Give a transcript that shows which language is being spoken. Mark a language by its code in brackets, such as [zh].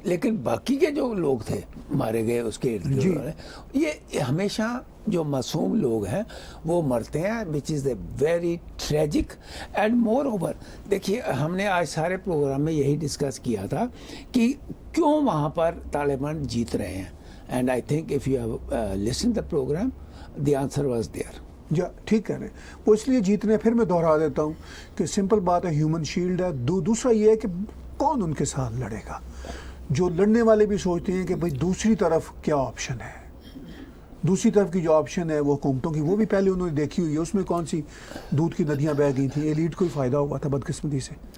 [ur] لیکن باقی کے جو لوگ تھے مارے گئے اس کے ارد گرد, یہ ہمیشہ جو معصوم لوگ ہیں وہ مرتے ہیں, [en] Which is a very tragic. And more over [ur] دیکھیے ہم نے آج سارے پروگرام میں یہی ڈسکس کیا تھا کہ کیوں وہاں پر طالبان جیت رہے ہیں. [en] And I think if you have listen the programme the answer was there. [ur] جی ٹھیک کہہ رہے ہیں. وہ اس لیے جیتنے, پھر میں دوہرا دیتا ہوں کہ سمپل بات ہے, ہیومن شیلڈ ہے. دوسرا یہ ہے کہ کون ان کے ساتھ لڑے گا. جو لڑنے والے بھی سوچتے ہیں کہ بھئی دوسری طرف کیا آپشن ہے. دوسری طرف کی جو آپشن ہے وہ حکومتوں کی, وہ بھی پہلے انہوں نے دیکھی ہوئی ہے. اس میں کون سی دودھ کی ندیاں بہہ گئی تھیں, ایلیٹ کو ہی فائدہ ہوا تھا بدقسمتی سے.